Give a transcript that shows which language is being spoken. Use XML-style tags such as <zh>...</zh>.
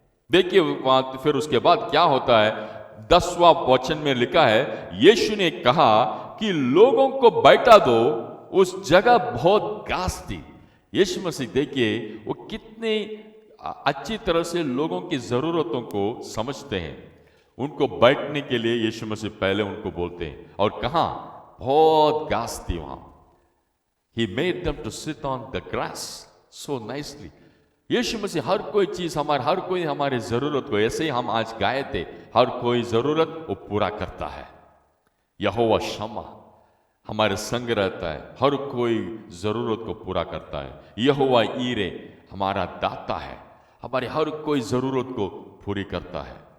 <hi>देखिए फिर उसके बाद क्या होता है, 10वां वचन में लिखा है, यीशु ने कहा कि लोगों को बैठा दो। उस जगह बहुत घास थी। यीशु मसीह देखिए वो कितने अच्छी तरह से लोगों की जरूरतों को समझते हैं। उनको बैठने के लिए यीशु मसीह पहले उनको बोलते हैं, और कहाँ? बहुत घास थी वहां।</hi> <en>He made them to sit on the grass so nicely.</en> <hi>यीशु मसीह हर कोई चीज हर कोई हमारी जरूरत को, ऐसे ही हम आज गाए थे, हर कोई जरूरत वो पूरा करता है। यहोवा शम्मा हमारे संग रहता है, हर कोई जरूरत को पूरा करता है। यहोवा ईरे हमारा दाता है, हमारी हर कोई जरूरत को पूरी करता है।</hi>